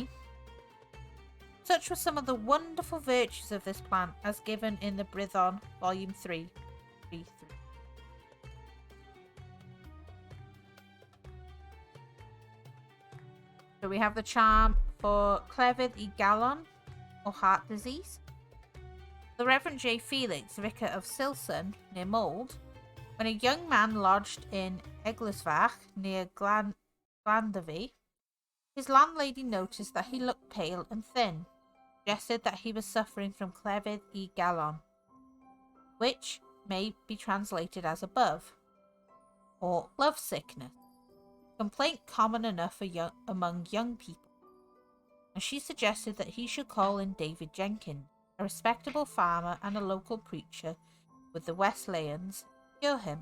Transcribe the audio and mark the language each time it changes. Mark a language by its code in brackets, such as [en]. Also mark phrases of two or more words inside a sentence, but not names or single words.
[en] Such were some of the wonderful virtues of this plant as given in the Brithon, Volume 3. So we have the charm for [cy] clefyd y galon, [en] or heart disease. The Reverend J. Felix, vicar of Silson, near Mold, when a young man lodged in Eglesfach, near Llandafy, his landlady noticed that he looked pale and thin, suggested that he was suffering from [cy] clefyd y galon, [en] which may be translated as above, or love sickness, complaint common enough among young people, and she suggested that he should call in David Jenkins, a respectable farmer and a local preacher with the Wesleyans, to cure him.